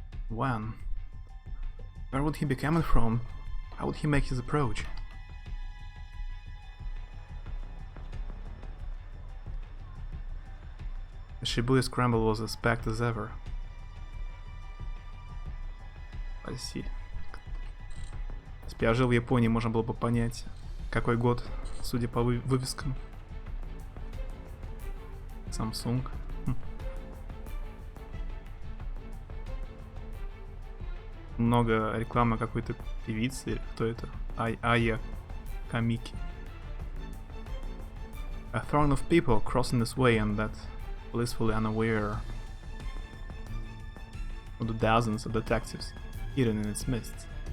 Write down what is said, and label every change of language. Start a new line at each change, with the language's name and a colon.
English: When? Where would he be coming from? How would he make his approach? The Shibuya Scramble was as packed as ever. I see.
Russian: Если бы я жил в Японии, можно было бы понять, какой год, судя по вывескам.
English: Samsung.
Russian: Много рекламы какой-то певицы, или кто это? Ая Камики.
English: A throng of people crossing this way and that blissfully unaware of the dozens of detectives hidden in its midst.